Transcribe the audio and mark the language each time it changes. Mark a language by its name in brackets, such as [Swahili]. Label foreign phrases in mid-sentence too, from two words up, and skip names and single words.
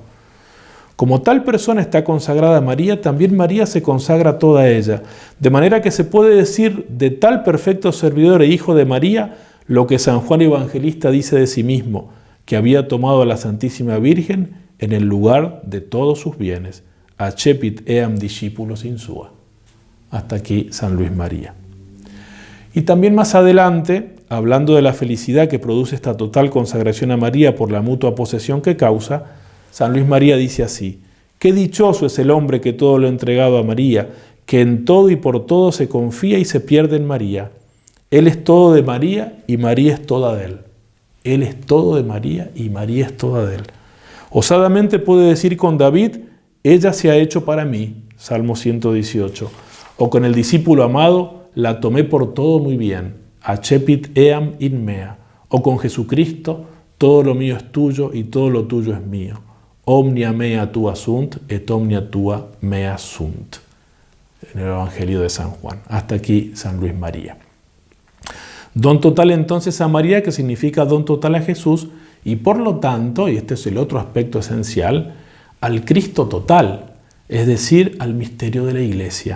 [Spanish] Como tal persona está consagrada a María, también María se consagra toda a ella, de manera que se puede decir de tal perfecto servidor e hijo de María lo que San Juan Evangelista dice de sí mismo, que había tomado a la Santísima Virgen en el lugar de todos sus bienes. [Latin] Accepit eam discípulos in sua. [Spanish] Hasta aquí San Luis María. Y también más adelante, hablando de la felicidad que produce esta total consagración a María por la mutua posesión que causa, San Luis María dice así: qué dichoso es el hombre que todo lo ha entregado a María, que en todo y por todo se confía y se pierde en María. Él es todo de María y María es toda de él. Él es todo de María y María es toda de él. Osadamente puede decir con David: ella se ha hecho para mí, Salmo 118. O con el discípulo amado: la tomé por todo muy bien, [Latin] accepit eam in mea. [Spanish] O con Jesucristo: todo lo mío es tuyo y todo lo tuyo es mío. [Latin] Omnia mea tua sunt et omnia tua mea sunt. [Spanish] En el Evangelio de San Juan. Hasta aquí San Luis María. Don total entonces a María, que significa don total a Jesús, y por lo tanto, y este es el otro aspecto esencial, al Cristo total, es decir, al misterio de la Iglesia.